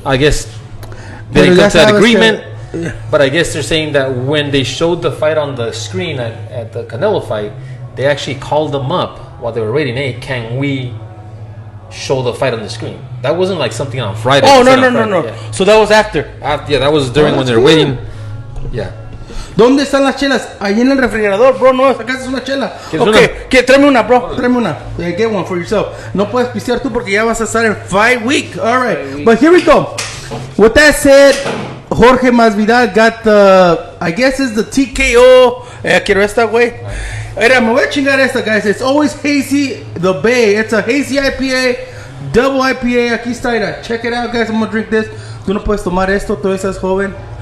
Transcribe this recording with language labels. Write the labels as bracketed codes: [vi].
[en] I guess they didn't come to that agreement. But I guess they're saying that when they showed the fight on the screen at the Canelo fight, they actually called them up while they were waiting. Hey, can we show the fight on the screen? That wasn't like something on Friday. Oh, no. Yeah. So that was after. Yeah, that was during when they were waiting. Yeah. [es] ¿Dónde están las chelas? Ahí en el refrigerador, bro. No, acá es una chela. Okay, tráeme una, bro. Tráeme una. [en] Get one for yourself. [es] No puedes pistear tú porque ya vas a estar en fight week. [en] All right. But here we go. With that said, Jorge Masvidal got I guess it's the TKO. [es] Quiero esta, güey. Mira, me voy a chingar esta, guys. [en] It's always hazy, the Bay. It's a hazy IPA, double IPA. [es] Aquí está, mira. [en] Check it out, guys. I'm gonna drink this. [es] Tú no puedes tomar esto, tú estás joven.